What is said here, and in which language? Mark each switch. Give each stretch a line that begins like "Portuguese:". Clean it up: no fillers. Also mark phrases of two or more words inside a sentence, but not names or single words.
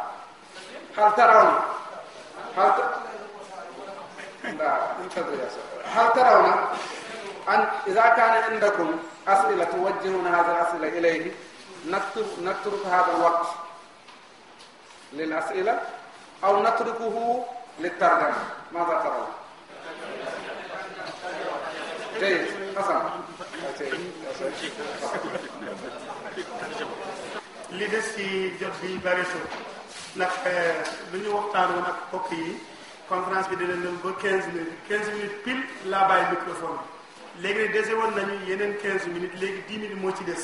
Arabic: هل ترون أن إذا كان عندكم أسئلة توجهون هذه الأسئلة إليه، نترك هذا الوقت للأسئلة أو نتركه للترجمة؟ ماذا ترون؟ جيد، حسن.
Wolof: li des ci jot bi barisul ndax lu ñu waxtaanoon ak mbokk yi, conférence bi dina dem ba 15
French: minutes pile
Wolof: laa bàyyi microphone bi. léegi nag dese woon nañu yeneen 15 minutes, léegi 10 minutes moo ci des.